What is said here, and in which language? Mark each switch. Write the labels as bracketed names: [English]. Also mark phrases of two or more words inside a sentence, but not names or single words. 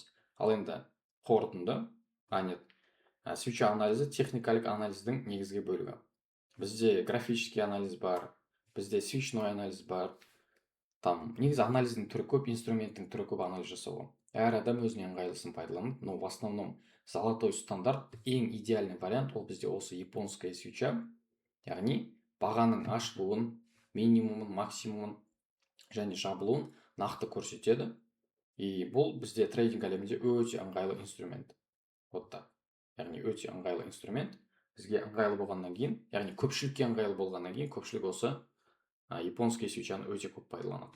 [Kazakh] Ал енді қорытынды, свеча анализі техникалық анализдің негізгі бөлігі. Бізде [Russian] графический анализ [Kazakh] бар, бізде [Russian] свечной анализ [Kazakh] бар. Там негізі анализдің түрі көп, инструменттің түрі көп анализ жасауға. Әр адам өзіне ыңғайлысын пайдаланады, [Russian] но в основном золотой стандарт [Kazakh] ең идеальный вариант ол бізде осы [Russian] японская свеча, [Kazakh] яғни бағаның ашылуын, минимумын, максимумын және жабылуын нақты көрсетеді. И бұл бізде трейдинг әлемінде өте ыңғайлы инструмент. [Russian] Вот так. [Kazakh] Яғни өте ыңғайлы инструмент. Бізге ыңғайлы болғаннан кейін, яғни көпшілікке ыңғайлы болғаннан кейін, көпшілік осы [Russian] японский свечаны [Kazakh] өте көп пайдаланады.